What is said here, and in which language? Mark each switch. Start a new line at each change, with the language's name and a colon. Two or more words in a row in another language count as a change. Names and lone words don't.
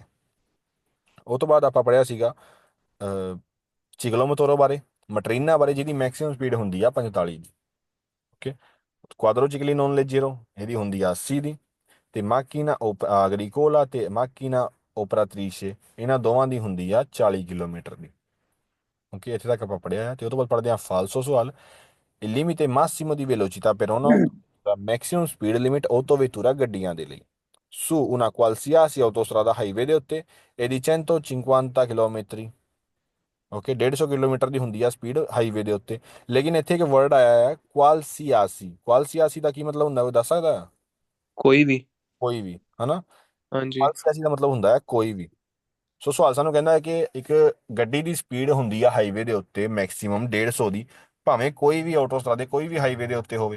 Punjabi: ਉਹ ਤੋਂ ਬਾਅਦ ਆਪਾਂ ਪੜ੍ਹਿਆ ਸੀਗਾ ਚਿਗਲੋਮੋਤੋਰੋ ਬਾਰੇ, ਮਟਰੀਨਾ ਬਾਰੇ, ਜਿਹਦੀ
English: maximum speed
Punjabi: ਹੁੰਦੀ ਆ 45 ਦੀ। ਓਕੇ,
Italian: quadricicli non leggero,
Punjabi: ਇਹਦੀ ਹੁੰਦੀ ਆ 80 ਦੀ। ਤੇ
Italian: macchina agricola
Punjabi: ਤੇ
Italian: macchina operatrice,
Punjabi: ਇਹਨਾਂ ਦੋਵਾਂ ਦੀ ਹੁੰਦੀ ਆ 40 ਕਿਲੋਮੀਟਰ ਦੀ। ਓਕੇ, ਇੱਥੇ ਤੱਕ ਆਪਾਂ ਪੜ੍ਹਿਆ ਹੈ। ਤੇ ਉਹ ਤੋਂ ਬਾਅਦ ਪੜ੍ਹਦੇ ਹਾਂ ਫਾਲਸੋ ਸਵਾਲ।
Italian: Il limite massimo di velocità per un'auto, la
English: maximum speed limit
Italian: autovettura
Punjabi: ਗੱਡੀਆਂ ਦੇ ਲਈ
Italian: su una qualsiasi autostrada highway
Punjabi: ਦੇ ਉੱਤੇ
Italian: e di 150 km।
Punjabi: ਓਕੇ, 150 ਕਿਲੋਮੀਟਰ ਦੀ ਹੁੰਦੀ ਆ ਸਪੀਡ ਹਾਈਵੇ ਦੇ ਉੱਤੇ। ਲੇਕਿਨ ਇੱਥੇ ਇੱਕ ਵਰਡ ਆਇਆ ਹੈ ਕੁਆਲਸੀਆਸੀ। ਕੁਆਲਸੀਆਸੀ ਦਾ ਕੀ ਮਤਲਬ ਹੁੰਦਾ, ਉਹ ਦੱਸ ਸਕਦਾ ਹੈ? ਕੋਈ ਵੀ। ਕੋਈ ਵੀ, ਹਨਾ। ਹਾਂਜੀ। ਕੁਆਲਸੀਆਸੀ ਦਾ ਮਤਲਬ ਹੁੰਦਾ ਹੈ ਕੋਈ ਵੀ। ਸੋ ਸਵਾਲ ਸਾਨੂੰ ਕਹਿੰਦਾ ਹੈ ਕਿ ਇੱਕ ਗੱਡੀ ਦੀ ਸਪੀਡ ਹੁੰਦੀ ਆ ਹਾਈਵੇ ਦੇ ਉੱਤੇ ਮੈਕਸਿਮਮ 150 ਦੀ, ਭਾਵੇਂ ਕੋਈ ਵੀ ਆਟੋਸਟਰਾਦੇ ਕੋਈ ਵੀ ਹਾਈਵੇ ਦੇ ਉੱਤੇ ਹੋਵੇ।